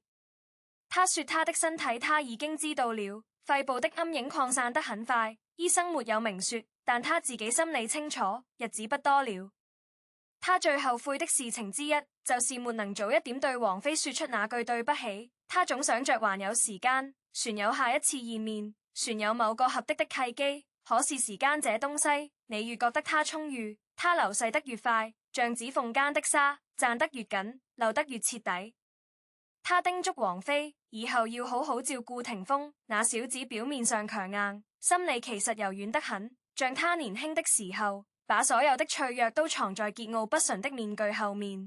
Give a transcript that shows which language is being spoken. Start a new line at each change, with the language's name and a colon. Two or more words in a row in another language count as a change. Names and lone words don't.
Chinese: 他說他的身體他已經知道了，肺部的陰影擴散得很快，醫生沒有明說，但他自己心裡清楚，日子不多了。他最後悔的事情之一，就是沒能早一點對王菲說出那句對不起。他總想着還有時間，船有下一次見面，船有某個合適的契機。可是時間這東西，你越覺得它充裕，它流逝得越快，像指縫間的沙，攢得越緊，漏得越徹底。他叮囑王菲以後要好好照顧霆鋒，那小子表面上強硬，心裡其實柔軟得很，像他年輕的時候，把所有的脆弱都藏在桀驁不馴的面具後面。